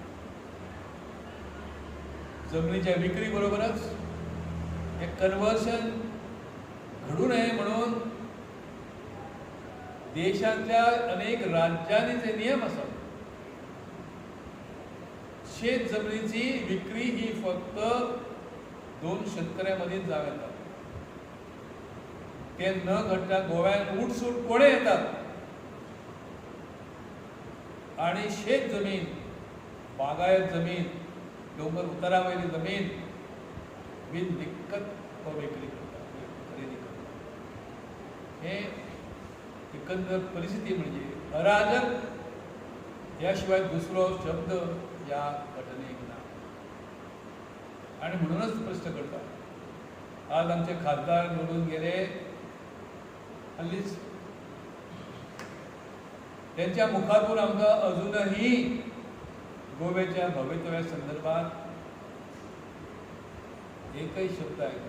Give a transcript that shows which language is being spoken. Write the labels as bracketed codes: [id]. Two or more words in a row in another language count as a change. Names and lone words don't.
[mr] जमनीच्या विक्री बरोबरच हे कन्वर्शन घडू नये म्हणून देशातल्या अनेक राज्यांनी जे नियम आसात, शेत जमनीची विक्री ही फक्त 2 शेतकऱ्यांमदींच जावं येता. ते न घडटा गोव्यात उठसूट कोणे येतात आणि शेत जमीन, बागायत जमीन, डोंगर उतारावयली जमीन बिन दिक्कत विक्री करतात, खरेदी करतात. [kok] हे एकंदर परिस्थिती म्हणजे अराजक याशिवाय दुसरो शब्द या घटनेक ना. [mr] आणि म्हणूनच प्रश्न करता, आज आमचे खासदार निवडून गेले, हल्लीच त्यांच्या मुखातून आमकां अजूनही गोव्याच्या भवितव्या संदर्भात एकही शब्द ऐकला.